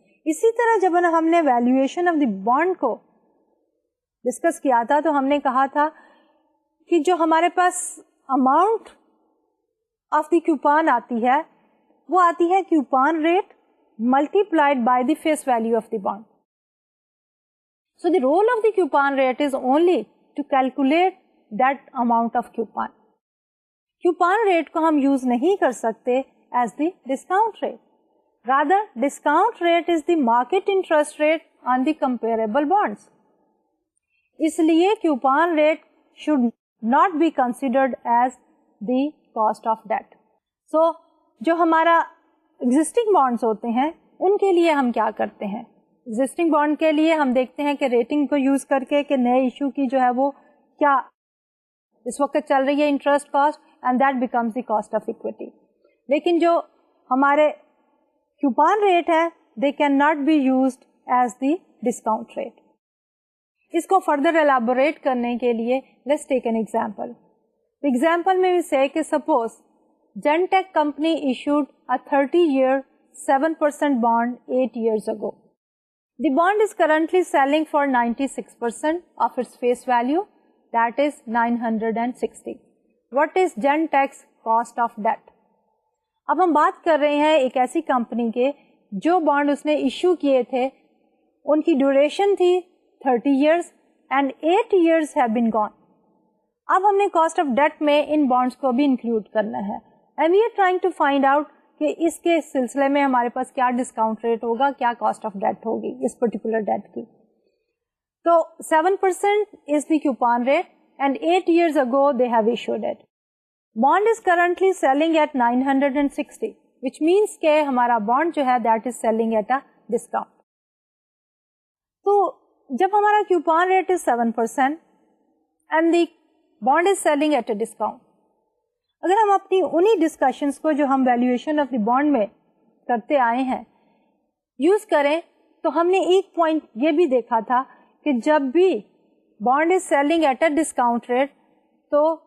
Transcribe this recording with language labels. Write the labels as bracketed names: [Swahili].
[Urdu] اسی طرح جب ہم نے ویلیویشن آف دی بانڈ کو ڈسکس کیا تھا تو ہم نے کہا تھا کہ جو ہمارے پاس اماؤنٹ آف دی کیوپان آتی ہے وہ آتی ہے coupon rate [English] multiplied by the face value of the bond. So the role of the coupon rate is only to calculate that amount of coupon. Coupon rate [Urdu] کو ہم [English] use [Urdu] نہیں کر سکتے [English] as the discount rate. Rather, discount rate is the market interest rate on the comparable bonds. [Urdu] اس لیے [English] coupon rate should not be considered as the cost of debt. [Urdu] So جو ہمارا existing bonds ہوتے ہیں ان کے لیے ہم کیا کرتے ہیں؟ ایگزسٹنگ بانڈ کے لیے ہم دیکھتے ہیں کہ ریٹنگ کو یوز کر کے کہ نئے ایشو کی جو ہے وہ کیا اس وقت چل رہی ہے interest cost, [English] And that becomes the cost of equity. [Urdu] لیکن جو ہمارے کیوپان ریٹ ہے [English] They can not be used as the discount rate. [Urdu] اس کو [English] further elaborate [Urdu] کرنے کے لیے [English] Let's take an example. Example میں we say کہ suppose Genentech company issued a 30-year 7% bond 8 years ago. The bond is currently selling for 96% of its face value, that is 960. What is Genentech's cost of debt? [Urdu] اب ہم بات کر رہے ہیں ایک ایسی کمپنی کے جو بانڈ اس نے ایشو کیے تھے, ان کی ڈیوریشن تھی [English] 30 years and 8 years have been gone. [Urdu] اب ہم نے کاسٹ آف ڈیٹ میں ان بانڈس کو بھی انکلوڈ کرنا ہے. [English] And we are trying to find out [Urdu] کہ اس کے سلسلے میں ہمارے پاس کیا ڈسکاؤنٹ ریٹ ہوگا, کیا کاسٹ آف ڈیٹ ہوگی اس پرٹیکولر ڈیٹ کی. [English] تو 7% is the coupon rate and 8 years ago they have issued it. Bond is currently selling at 960, which means [Urdu] کہ ہمارا [English] bond [Urdu] جو ہے [English] that is selling at a discount. [Urdu] تو جب ہمارا [English] coupon rate is 7% and the bond is selling at a discount, [Urdu] اگر ہم اپنی انہی ڈسکشنس کو جو ہم ویلیویشن آف دی بانڈ میں کرتے آئے ہیں یوز کریں تو ہم نے ایک پوائنٹ یہ بھی دیکھا تھا کہ جب بھی [English] bond is selling at a discount rate [Urdu] تو